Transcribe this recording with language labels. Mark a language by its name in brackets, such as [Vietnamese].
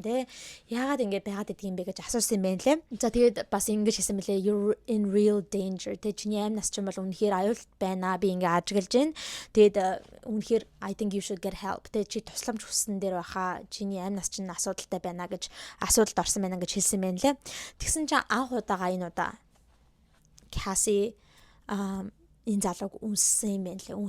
[Mongolian] Тэ яагаад ингэ байгаад байдаг юм бэ гэж асуусан юм байна лээ. За тэгээд бас ингэж хэлсэн мөлий [English] you're in real danger. [Mongolian] Тэ чиний амь нас ч юм бол үнэхээр аюулт байна. Би ингэ ажиглаж байна. Тэгээд үнэхээр [English] I think you should get help. [Mongolian] Тэ чи тусламж хүссэн дээр баха. Чиний амь нас чинь асуудалтай байна гэж асуудалд орсон байна гэж хэлсэн байна лээ. Тэгсэн чинь анх удаага энэ удаа Cassie энэ залууг үнссэн юм байна лээ.